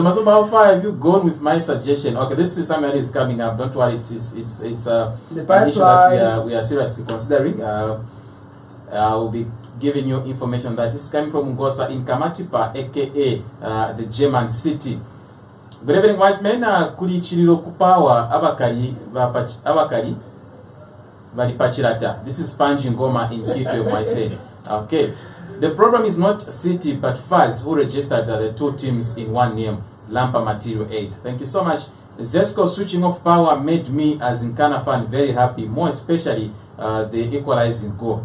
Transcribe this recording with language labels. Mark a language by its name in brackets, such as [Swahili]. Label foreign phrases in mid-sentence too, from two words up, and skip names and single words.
[English] Masumba, how far have you gone with my suggestion? Okay, this is something that is coming up. Don't worry, it's an issue that we are seriously considering. I will be giving you information that is coming from Ngosa in Kamatipa, aka the German city. Good evening, wise men. [Bemba] Kuli chiriro kupawa abakari Pachirata. [English] This is Panji Ngoma in Kitwe, I say. Okay. The problem is not City, but Faz, who registered the two teams in one name, Lampa Material 8. Thank you so much. Zesco switching off power made me, as Nkana fan, very happy, more especially the equalizing goal.